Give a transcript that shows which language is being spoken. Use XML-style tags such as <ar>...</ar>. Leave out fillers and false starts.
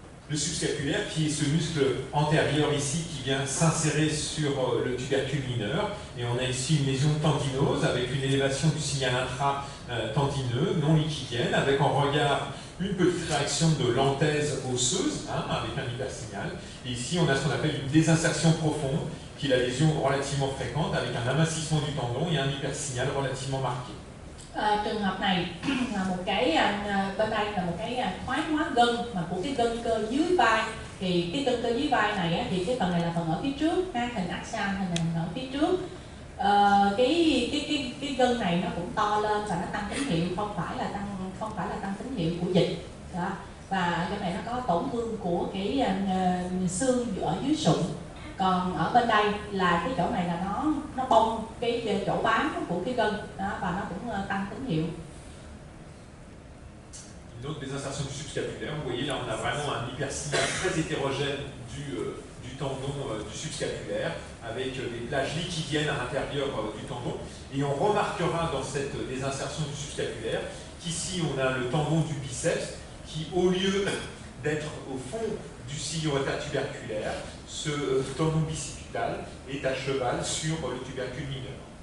<fr>Le subscapulaire, qui est ce muscle antérieur ici qui vient s'insérer sur le tubercule mineur, et on a ici une lésion tendinose avec une élévation du signal intra-tendineux non liquidienne, avec en regard une petite réaction de lentèse osseuse, avec un hypersignal. Et ici, on a ce qu'on appelle une désinsertion profonde, qui est la lésion relativement fréquente, avec un amincissement du tendon et un hypersignal relativement marqué.</fr> <vi>Trường hợp này là một cái bên đây là một cái thoái hóa gân mà của cái gân cơ dưới vai. Thì cái gân cơ dưới vai này á, thì cái phần này là phần ở phía trước, hình axial, hình ở phía trước. Cái gân này nó cũng to lên và nó tăng tín hiệu, không phải là tăng tín hiệu của dịch. Đó. Và cái này nó có tổn thương của cái xương ở dưới sụn. Còn ở bên đây là cái chỗ này là nó bong cái chỗ bám của cái gân đó, và nó cũng tăng tín hiệu.</vi> <fr>Une autre désinsertion du subscapulaire, vous voyez là on a vraiment un hypersignal très hétérogène du tendon du subscapulaire avec des plages liquidiennes à l'intérieur du tendon, et on remarquera dans cette désinsertion du subscapulaire qu'ici on a le tendon du biceps qui, au lieu d'être au fond du sillon intertuberculaire, ce tendon bicipital est à cheval sur le tubercule mineur.</fr>